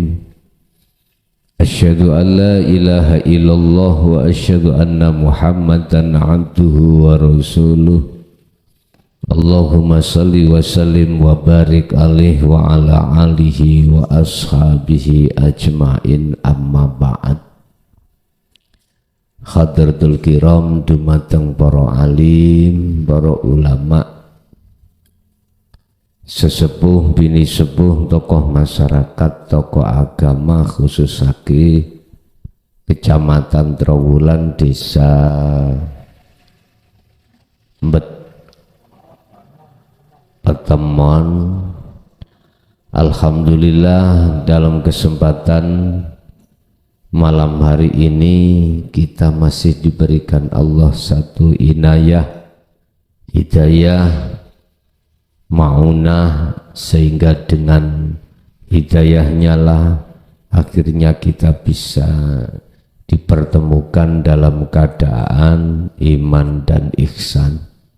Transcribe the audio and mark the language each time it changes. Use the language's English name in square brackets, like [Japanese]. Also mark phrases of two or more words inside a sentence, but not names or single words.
[Arabic] أشهد أن لا إله إلا الله وأشهد أن محمدا عبده ورسوله. اللهم صل وسلم وبارك عليه وعلى آله وأصحابه أجمعين، أما بعد. حضرة الكرام [Javanese] dumateng para alim, para ulama, sesepuh bini sepuh, tokoh masyarakat, tokoh agama, khususake Kecamatan Trowulan, Desa Mbet Pertemuan. [Indonesian] Alhamdulillah, dalam kesempatan malam hari ini kita masih diberikan Allah satu inayah, hidayah, maunah, sehingga dengan hidayahnya lah akhirnya kita bisa dipertemukan dalam keadaan iman dan ihsan.